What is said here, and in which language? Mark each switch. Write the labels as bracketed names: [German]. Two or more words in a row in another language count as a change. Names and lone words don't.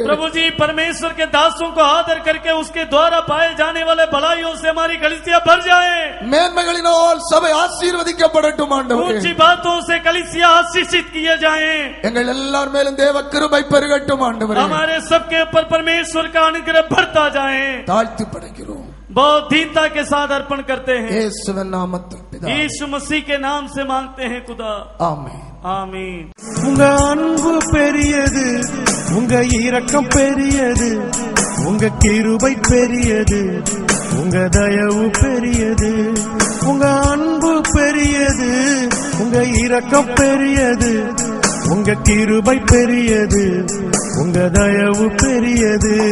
[Hindi] प्रभु जी, परमेश्वर के दासों को आदर करके उसके द्वारा पाए जाने वाले भलाइयों से हमारी कलीसिया भर जाए. [Tamil] மேன்மைகளினால் சபை ஆசீர்வதிக்கப்படட்டும் ஆண்டவரே. [Hindi] ऊंची बातों से कलीसिया आशीषित किए जाए. [Tamil] எங்கள் எல்லார் மேலும் தேவ கிருபை பெருகட்டும் ஆண்டவரே. [Hindi] हमारे सबके ऊपर परमेश्वर का अनुग्रह बढ़ता जाए. [Tamil] தாழ்த்தி படைக்கிறோம். [Hindi] बहुत दीनता के साथ अर्पण करते हैं. [Tamil] இயேசுவின் நாமத்தில் பிதாவே. [Hindi] यीशु मसीह के नाम से मांगते हैं खुदा. [Tamil] ஆமென். [Hindi] आमीन. [Tamil] உங்க அன்பு பெரியது, உங்க இரக்கம் பெரியது, உங்க கிருபை பெரியது, உங்க தயவு பெரியது. உங்க அன்பு பெரியது, உங்க இரக்கம் பெரியது, உங்க கிருபை பெரியது, உங்க தயவு பெரியது.